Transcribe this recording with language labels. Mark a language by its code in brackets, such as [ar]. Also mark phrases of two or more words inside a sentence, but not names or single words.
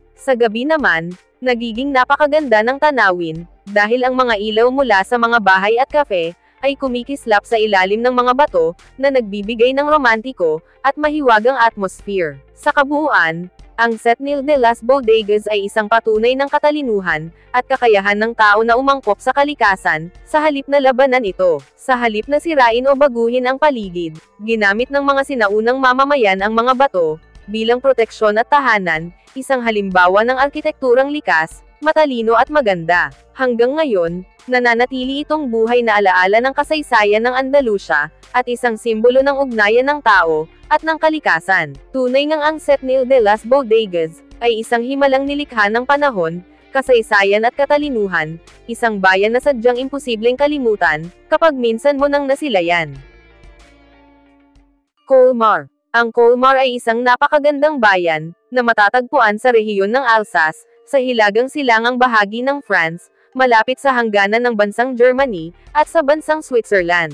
[tl] Sa gabi naman, nagiging napakaganda ng tanawin, dahil ang mga ilaw mula sa mga bahay at kafe, ay kumikislap sa ilalim ng mga bato, na nagbibigay ng romantiko, at mahiwagang atmosphere. Sa kabuuan, ang Setnil de las Bodegas ay isang patunay ng katalinuhan, at kakayahan ng tao na umangkop sa kalikasan, sa halip na labanan ito. Sa halip na sirain o baguhin ang paligid, ginamit ng mga sinaunang mamamayan ang mga bato, bilang proteksyon at tahanan, isang halimbawa ng arkitekturang likas, matalino at maganda. Hanggang ngayon, nananatili itong buhay na alaala ng kasaysayan ng Andalusia, at isang simbolo ng ugnayan ng tao, at ng kalikasan. Tunay ngang ang Setnil de las Bodegas, ay isang himalang nilikha ng panahon, kasaysayan at katalinuhan, isang bayan na sadyang imposibleng kalimutan, kapag minsan mo nang nasilayan. Colmar. Ang Colmar ay isang napakagandang bayan, na matatagpuan sa rehiyon ng Alsace, sa hilagang silangang bahagi ng France, malapit sa hangganan ng bansang Germany, at sa bansang Switzerland.